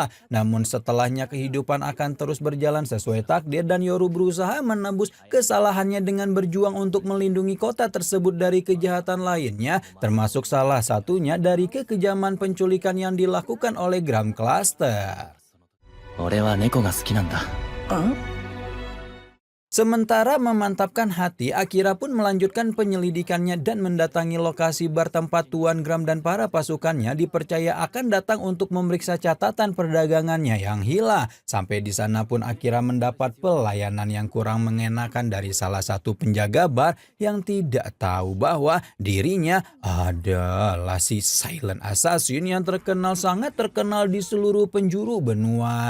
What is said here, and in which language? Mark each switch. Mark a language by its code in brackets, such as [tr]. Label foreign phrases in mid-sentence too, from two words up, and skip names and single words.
[id] Namun setelahnya kehidupan akan terus berjalan sesuai takdir dan Yoru berusaha menebus kesalahannya dengan berjuang untuk melindungi kota tersebut dari kejahatan lainnya, termasuk salah satunya dari kekejaman penculikan yang dilakukan oleh Gram Cluster. [ja] 俺は猫が好きなんだ。 [id] Sementara memantapkan hati, Akira pun melanjutkan penyelidikannya dan mendatangi lokasi bar tempat Tuan Gram dan para pasukannya dipercaya akan datang untuk memeriksa catatan perdagangannya yang hilang. Sampai di sana pun Akira mendapat pelayanan yang kurang mengenakan dari salah satu penjaga bar yang tidak tahu bahwa dirinya adalah si Silent Assassin yang sangat terkenal di seluruh penjuru benua.